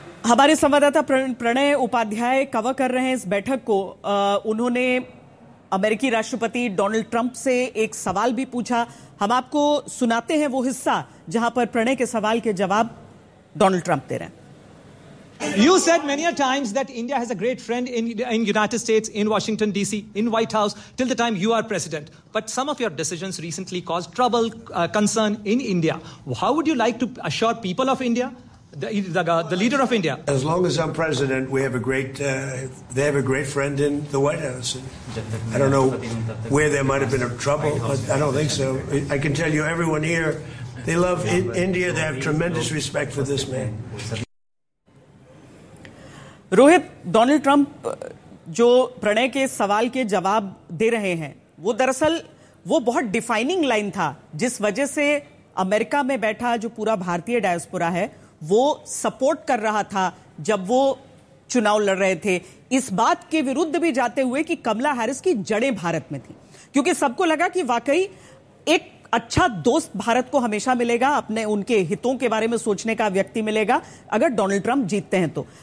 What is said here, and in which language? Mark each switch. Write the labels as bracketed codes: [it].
[hi] हमारे संवाददाता प्रणय उपाध्याय कवर कर रहे हैं इस बैठक को। उन्होंने अमेरिकी राष्ट्रपति डोनाल्ड ट्रंप से एक सवाल भी पूछा, हम आपको सुनाते हैं वो हिस्सा जहां पर प्रणय के सवाल के जवाब डोनाल्ड ट्रंप दे रहे हैं। [en] You said many a times that India has a great friend in United States, in Washington, D.C., in White House, till the time you are president. But some of your decisions recently caused trouble, concern in India. How would you like to assure people of India, the leader of India? As long as I'm president, we have a great, they have a great friend in the White House. I don't know where there might have been a trouble, but I don't think so. I can tell you everyone here, they love India. They have tremendous respect for this man. [hi] Rohit, Donald Trump जो प्रणय के सवाल के जवाब दे रहे हैं वो दरअसल वो बहुत डिफाइनिंग लाइन था जिस वजह से अमेरिका में बैठा जो पूरा भारतीय डायस्पोरा है वो सपोर्ट कर रहा था जब वो चुनाव लड़ रहे थे, इस बात के विरुद्ध भी जाते हुए कि कमला हैरिस की जड़ें भारत में थी, क्योंकि सबको लगा कि वाकई एक अच्छा दोस्त भारत को हमेशा मिलेगा, अपने उनके हितों के बारे में सोचने का व्यक्ति मिलेगा अगर डोनाल्ड ट्रंप जीतते हैं तो।